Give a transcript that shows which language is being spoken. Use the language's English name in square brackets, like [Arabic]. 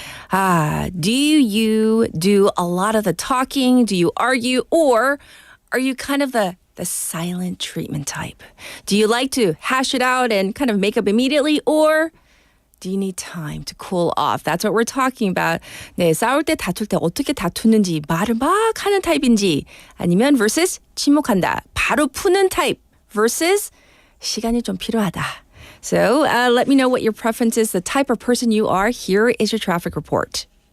[English] Do you do a lot of the talking? Do you argue? Or are you kind of the silent treatment type? Do you like to hash it out and kind of make up immediately? Or do you need time to cool off? That's what we're talking about. [Korean] 네, 싸울 때 다툴 때 어떻게 다투는지, 말을 막 하는 타입인지, 아니면 versus 침묵한다, 바로 푸는 타입 versus 시간이 좀 필요하다. [English] So let me know what your preference is, the type of person you are. Here is your traffic report.